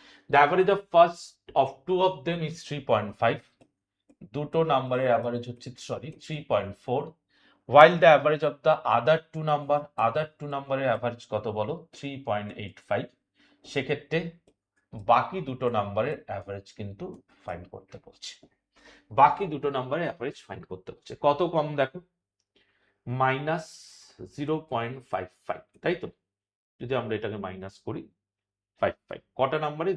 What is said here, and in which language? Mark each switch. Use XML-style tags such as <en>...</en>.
<en>The average of first of two of them is 3.5।</en> <bn>দুটো নাম্বারের average হচ্ছে 3.4।</bn> <en>while the average of the other two</en> <bn>নাম্বারের average কত বলো? 3.85। সেক্ষেত্রে বাকি দুটো নাম্বারের অ্যাভারেজ কিন্তু ফাইন্ড করতে বলছে। বাকি দুটো নাম্বারের অ্যাভারেজ ফাইন্ড করতে হচ্ছে। কত কম দেখো, -0.55, তাই তো? যদি আমরা এটাকে মাইনাস করি 55, কটা নাম্বারে?</bn>